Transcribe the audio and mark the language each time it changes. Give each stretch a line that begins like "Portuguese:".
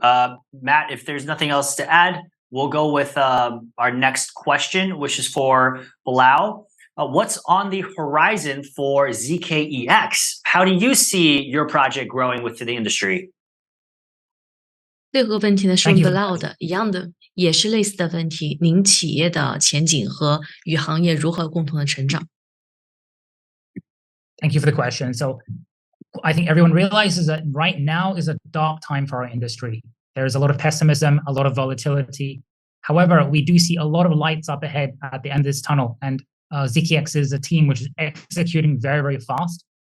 English: Matt, if there's nothing else to add, we'll go with our next question, which is for Balal. What's on the horizon for ZKEX? How do you see your project growing within the industry?
Chinese: 这个问题呢是Balal的一样的，也是类似的问题。您企业的前景和与行业如何共同的成长
English: Thank you for the question. So I think everyone realizes that right now is a dark time for our industry. There's a lot of pessimism, a lot of volatility. However, we do see a lot of lights up ahead at the end of this tunnel. And ZKEX is a team which is executing very, very fast.